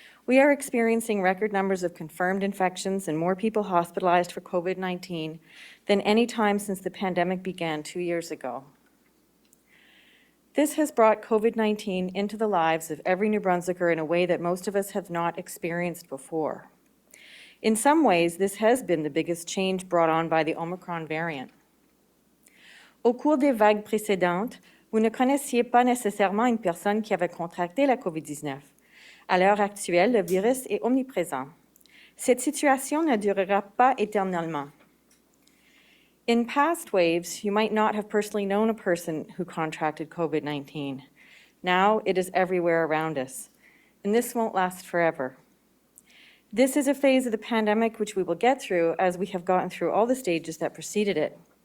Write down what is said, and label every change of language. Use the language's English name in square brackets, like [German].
[English] We are experiencing record numbers of confirmed infections and more people hospitalized for COVID-19 than any time since the pandemic began 2 years ago. This has brought COVID-19 into the lives of every New Brunswicker in a way that most of us have not experienced before. In some ways, this has been the biggest change brought on by the Omicron variant. [French] Au cours des vagues précédentes, vous ne connaissiez pas nécessairement une personne qui avait contracté la COVID-19. À l'heure actuelle, le virus est omniprésent. Cette situation ne durera pas éternellement. [English] In past waves, you might not have personally known a person who contracted COVID-19. Now it is everywhere around us, and this won't last forever. This is a phase of the pandemic which we will get through as we have gotten through all the stages that preceded it.